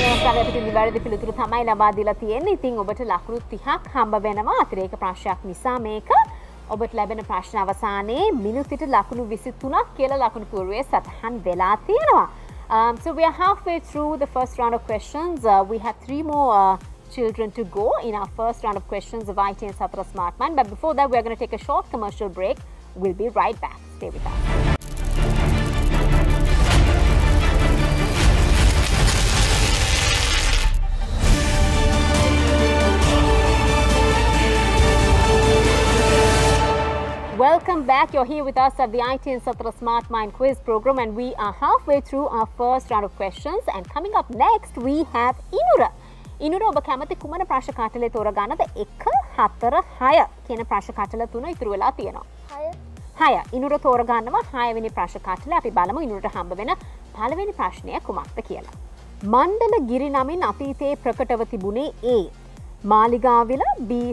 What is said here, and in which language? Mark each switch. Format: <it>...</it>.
<si>මේ අපිට නිවැරදි පිළිතුරු තමයි ලබා දීලා තියෙන්නේ. ඉතින් ඔබට ලකුණු 30ක් හම්බ වෙනවා අතිරේක ප්‍රශ්නයක් නිසා මේක. ඔබට ලැබෙන ප්‍රශ්න අවසානයේ මිනිත්තුට ලකුණු 23ක් කියලා ලකුණු පූර්වයේ සටහන් වෙලා තියෙනවා.</si> <en>So we are halfway through the first round of questions. We have 3 more children to go in our first round of questions of ITN Satra Smart Mind. But before that, we are going to take a short commercial break. We'll be right back. Stay with us. Welcome back. You're here with us at the ITN Satra Smart Mind quiz program, and we are halfway through our first round of questions. And coming up next, we have Inura.</en> <si>Inura, ඔබ කැමති කුමන ප්‍රශ්න කටලේ තෝරගන්නද? 1 4 6 කියන ප්‍රශ්න කටල තුන ඉතුරු වෙලා තියෙනවා. 6. Inura තෝරගන්නවා 6 වෙනි ප්‍රශ්න කටලේ. අපි බලමු Inurට හම්බ වෙන පළවෙනි ප්‍රශ්නය කුමක්ද කියලා. මණ්ඩල ගිරි නමින් අතීතයේ ප්‍රකටව තිබුණේ A. මාලිගාවිල, B.</si>